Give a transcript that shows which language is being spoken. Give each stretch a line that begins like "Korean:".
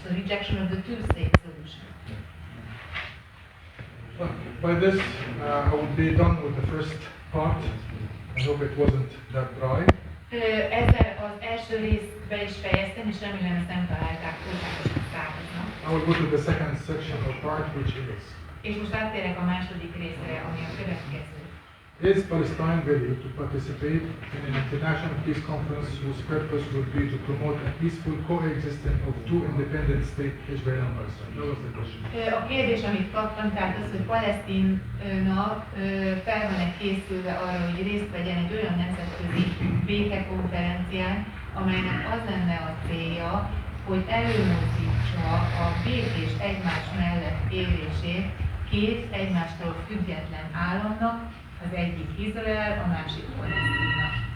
English: So rejection of the two-state solution. By this, I will be done with the first part. I hope it wasn't that dry.
Hungarian: Ezzel az első részt be is fejeztem, és remélem ezt nem találták túlságosan száraznak.
English: I will go to the second section or part, which is:
Hungarian: És most áttérek a második részre, ami a következő.
English: Is Palestine ready to participate in an international peace conference whose purpose would be to promote a peaceful coexistence of two independent states, Israel and Palestine? That was the question.
Hungarian: A kérdés, amit kaptam, tehát az, hogy Palesztina fel van-e készülve arra, hogy részt vegyen egy olyan nemzetközi békekonferencián, amelynek az lenne a célja, hogy előmozdítsa a békés egymás mellett élését két egymástól független államnak, az egyik Izrael, a másik Palesztina